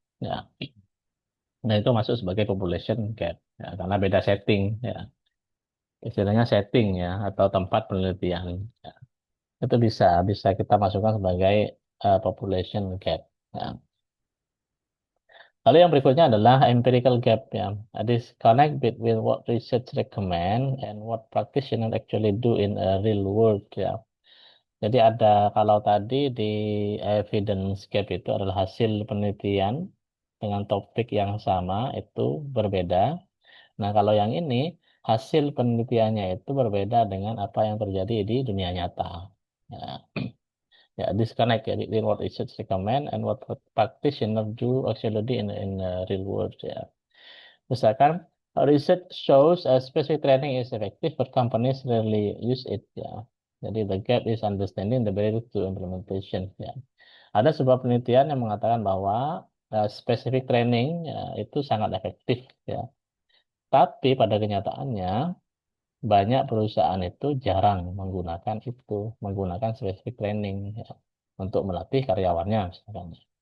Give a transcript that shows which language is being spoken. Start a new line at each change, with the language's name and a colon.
Indonesian: Ya. Nah, itu masuk sebagai population gap. Ya, karena beda setting. Ya. Istilahnya setting, ya, atau tempat penelitian. Ya. Itu bisa bisa kita masukkan sebagai population gap. Ya. Lalu yang berikutnya adalah empirical gap, ya.
English: Disconnect between what research recommend and what practitioners actually do in a real world, ya.
Indonesian: Jadi ada kalau tadi di evidence gap itu adalah hasil penelitian dengan topik yang sama itu berbeda. Nah, kalau yang ini hasil penelitiannya itu berbeda dengan apa yang terjadi di dunia nyata.
English: Ya, ya, disconnect, ya, between what research recommend and what practitioner do actually in real world, ya.
Indonesian: Misalkan
English: research shows a specific training is effective, but companies rarely use it, ya.
Indonesian: Jadi
English: the gap is understanding the barrier to implementation, ya.
Indonesian: Ada sebuah penelitian yang mengatakan bahwa specific training, ya, itu sangat efektif, ya. Tapi pada kenyataannya banyak perusahaan itu jarang menggunakan itu, menggunakan specific training, ya, untuk melatih karyawannya misalkan.